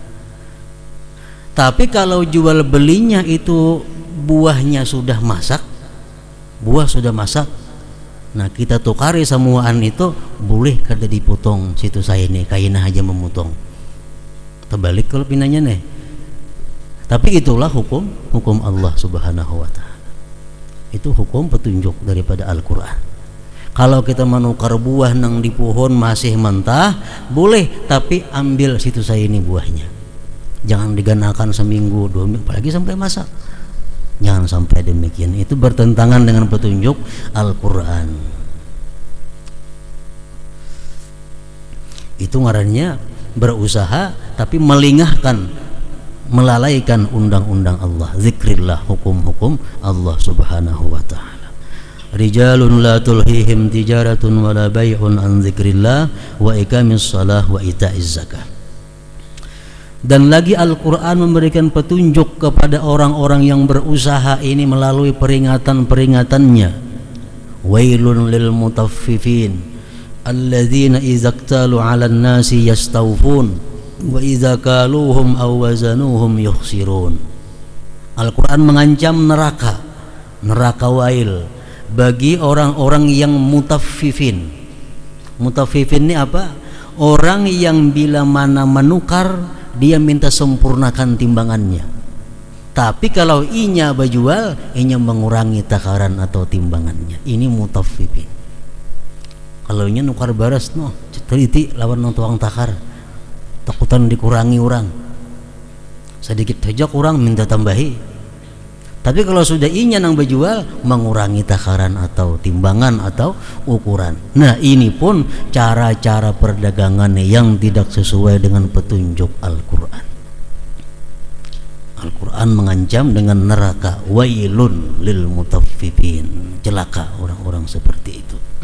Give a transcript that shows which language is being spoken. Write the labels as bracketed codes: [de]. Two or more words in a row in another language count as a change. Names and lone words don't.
[bjn] Tapi kalau jual belinya itu buahnya sudah masak, buah sudah masak, nah kita tukari semuaan itu, boleh kada dipotong situ saya nih, kaina aja memotong terbalik kalau pinanya nih. [id] Tapi itulah hukum [ar] الله سبحانه وتعالى. [id] Itu hukum petunjuk daripada Al-Quran. Kalau kita menukar buah nang di pohon masih mentah boleh, tapi ambil situ saya ini buahnya, jangan diganakan seminggu 2 minggu apalagi sampai masak, jangan sampai demikian. Itu bertentangan dengan petunjuk Al-Quran. Itu ngarannya berusaha tapi melingahkan, melalaikan undang-undang Allah, zikrillah, hukum-hukum [ar] الله سبحانه وتعالى. رجال لا تلهيهم تجارة ولا بيع عن ذكر الله وإقام الصلاة وإيتاء الزكاة. [id] Dan lagi Al-Quran memberikan petunjuk kepada orang-orang yang berusaha ini melalui peringatan-peringatannya. [ar] ويل للمطففين الذين إذا اكتالوا على الناس يستوفون وإذا كالوهم أو وزنوهم يخسرون. [id] Al-Quran mengancam neraka wail bagi orang-orang yang mutaffifin. Mutaffifin ini apa? Orang yang bila mana menukar dia minta sempurnakan timbangannya. Tapi kalau inya berjual, inya mengurangi takaran atau timbangannya. Ini mutaffifin. [bjn] Kalau inya nukar baras no, teliti lawan nang tuang takar. [id] Takutan dikurangi orang. Sedikit saja kurang minta tambahi. Tapi kalau sudah inya nang berjual, mengurangi takaran atau timbangan atau ukuran. Nah ini pun cara-cara perdagangan yang tidak sesuai dengan petunjuk Al-Quran. Al-Quran mengancam dengan neraka, [ar] ويل للمطففين, [id] celaka orang-orang seperti itu.